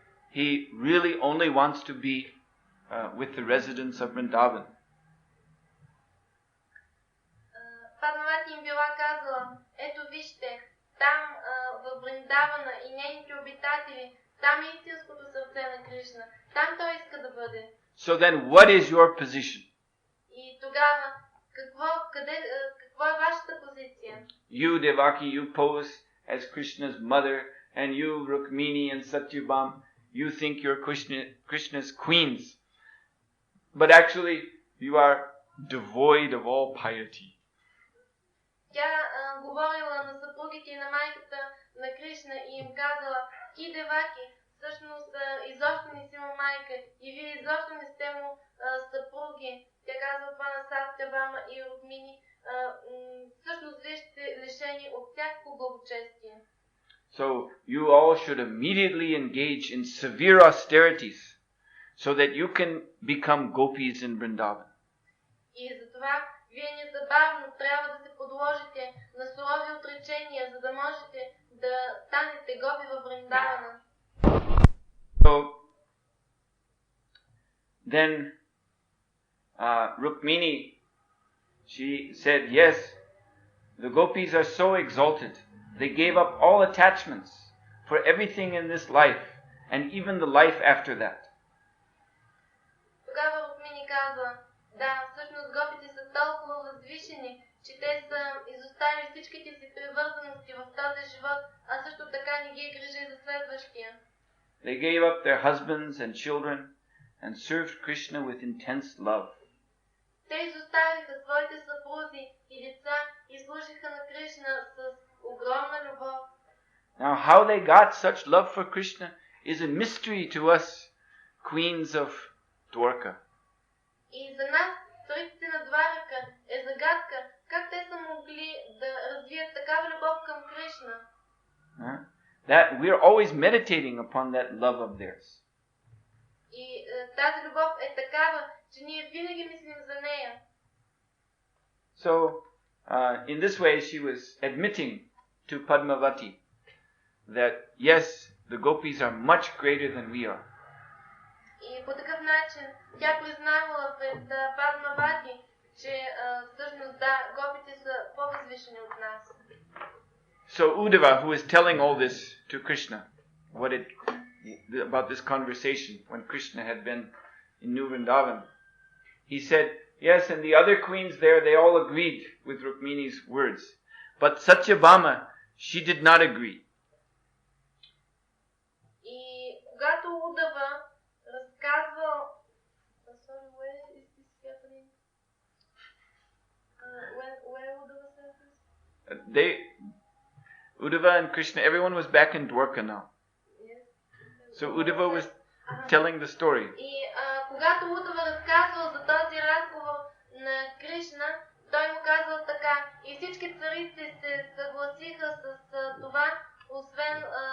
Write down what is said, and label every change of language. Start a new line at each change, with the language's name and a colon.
English: He really only wants to be with the residents of Vrindavan.
Bulgarian: Падмавати им била казала, ето вижте, там в Вриндавана и нейните обитатели, там е истинското сърце на Кришна. Там той иска да бъде.
English: So then what is your position?
Bulgarian: И тогава, какво е вашата позиция?
English: You, Devaki, you pose as Krishna's mother, and you, Rukmini and Satyabhama, you think you're Krishna's queens. But actually, you are devoid of all piety.
Bulgarian: Тя говорила на съпругите и на майката на Кришна и им казала, ти, Деваки, всъщност изобщо не си му майка и вие изобщо не сте му съпруги. Тя казва това на Сатябама и Рукмини. Всъщност вие сте лишени от всякакво благочестие.
English: So you all should immediately engage in severe austerities so that you can become gopis in Vrindavan.
Bulgarian: И затова вие незабавно трябва да се подложите на сурови отречения, за да можете да станете гопи във Вриндавана.
English: So then Rukmini, she said, yes, the gopis are so exalted. They gave up all attachments for everything in this life and even the life after that.
Bulgarian: Тогава Рукмини казва, да, всъщност гопите са толкова възвишени, че те са изоставили всичките си привързаности в този живот, а също така не ги е грижа за следващия.
English: They gave up their husbands and children and served Krishna with intense love.
Bulgarian: Те изоставиха своите съпрузи и деца и служиха на Кришна с огромна любов.
English: Now how they got such love for Krishna is a mystery to us, queens of Dwarka.
Bulgarian: И за нас, цариците на Дварака, е загадка как те са могли да развият такава любов към Кришна.
English: That we are always meditating upon that love of theirs.
Bulgarian: И тази любов е такава, че ние винаги мислим за нея.
English: So, in this way she was admitting to Padmavati that yes, the gopis are much greater than we are.
Bulgarian: И по такъв начин тя признавала пред Падмавати, че всъщност да, гопите са по-възвишени от нас.
English: So Uddhava, who is telling all this to Krishna, about this conversation when Krishna had been in New Vrindavan, he said, yes, and the other queens there, they all agreed with Rukmini's words. But Satyabhama, she did not agree.
Bulgarian: И когато Удава разказвал...
English: Sorry, where is this happening? Where Udava said this? Uddhava and Krishna, everyone was back in Dwarka now. Yes. So Uddhava was telling the story.
Bulgarian: И когато Удава разказвал за този разговор на Кришна, той му казал така. И всички царици се съгласиха с това, освен